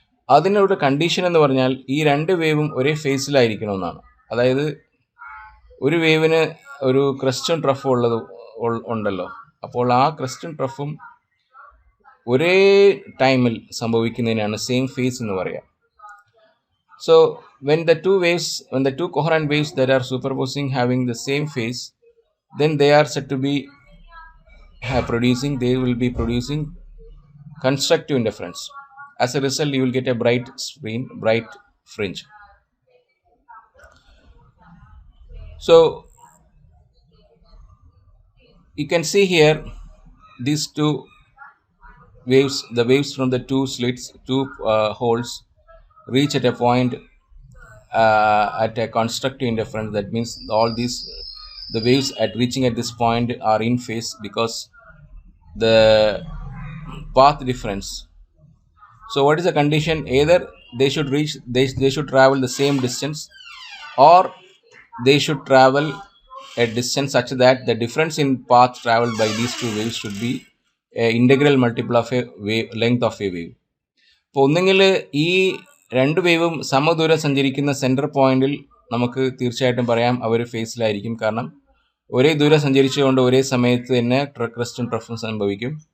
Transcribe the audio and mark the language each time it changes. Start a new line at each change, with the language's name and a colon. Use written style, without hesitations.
Malayalam: അതിനൊരു കണ്ടീഷൻ എന്ന് പറഞ്ഞാൽ ഈ രണ്ട് വേവും ഒരേ ഫേസിലായിരിക്കണമെന്നാണ്. അതായത് ഒരു വേവിന് ഒരു ക്രസ്റ്റും ട്രഫും ഉണ്ടല്ലോ. അപ്പോൾ ആ ക്രസ്റ്റും ട്രഫും ഒരേ ടൈമിൽ സംഭവിക്കുന്നതിനാണ് സെയിം ഫേസ് എന്ന് പറയുക.
English: So when the two coherent waves that are superposing having the same phase, then they are said to be they will be producing constructive interference. As a result, you will get a bright fringe. So you can see here these two waves, the waves from the two holes reach at a point at a constructive interference. That means the waves reaching at this point are in phase because the path difference. So what is the condition? Either they should travel the same distance, or they should travel a distance such that the difference in path traveled by these two waves should be an integral multiple of a length of a wave.
Malayalam: അപ്പോൾ ഒന്നെങ്കിൽ ഈ രണ്ട് വേവും സമദൂരം സഞ്ചരിക്കുന്ന centre പോയിന്റിൽ നമുക്ക് തീർച്ചയായിട്ടും പറയാം അവർ ഫേസിലായിരിക്കും. കാരണം ഒരേ ദൂരം സഞ്ചരിച്ചുകൊണ്ട് ഒരേ സമയത്ത് തന്നെ ക്രസ്റ്റും ട്രഫും സംഭവിക്കും.